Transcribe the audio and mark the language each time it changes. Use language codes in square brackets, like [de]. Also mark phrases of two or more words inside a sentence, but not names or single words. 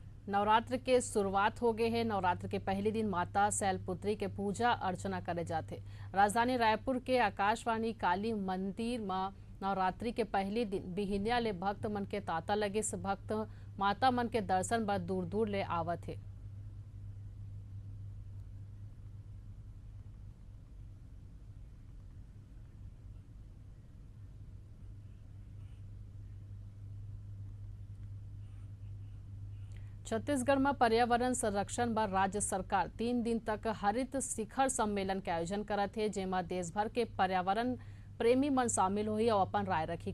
[hne] नवरात्र के शुरुआत हो गए हैं। नवरात्र के पहले दिन माता शैलपुत्री के पूजा अर्चना करे जाते। राजधानी रायपुर के आकाशवाणी काली मंदिर में नवरात्रि के पहले दिन बिहिनिया ले भक्त मन के तांता लगे से भक्त माता मन के दर्शन बर दूर दूर ले आवत है। छत्तीसगढ़ में पर्यावरण संरक्षण बर राज्य सरकार 3 दिन तक हरित शिखर सम्मेलन के आयोजन करत है, जेमा देश भर के पर्यावरण प्रेमी मन शामिल होही और अपन राय रखी।